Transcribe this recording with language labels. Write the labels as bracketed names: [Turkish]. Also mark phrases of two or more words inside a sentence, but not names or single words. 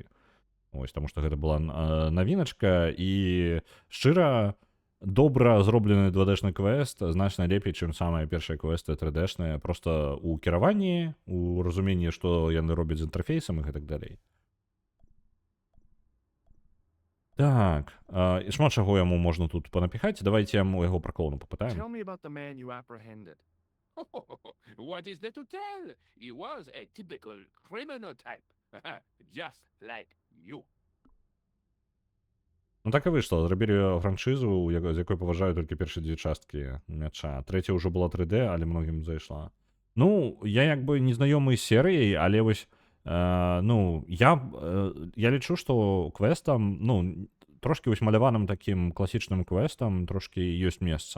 [Belarusian] Вось, таму што гэта была навіначка, і шчыра добра зроблены 2D-шны квест значна лепей, чым самыя першыя квесты 3D-шныя, проста ў кіраванні, у разуменні, што яны робяць з інтэрфейсам і гэтак далей. Так, і шмат чаго яму можна тут панапіхаць. Давайте яму яго пра клоуна папытаем. [English] Tell me about the man you apprehended. What is there to tell? He was a typical criminal type. Just like you. [Belarusian] Ну так і выйшла. Зрабілі франшызу, з якой паважаю толькі першыя две часткі мяча. Трэця ўжо была 3D, але многім зайшла. Ну, я як бы не знаёмы з серыяй, але вось ну, я лічу, што квестам, ну, трошкі вось маляваным такім класічным квестам трошкі ёсць месца.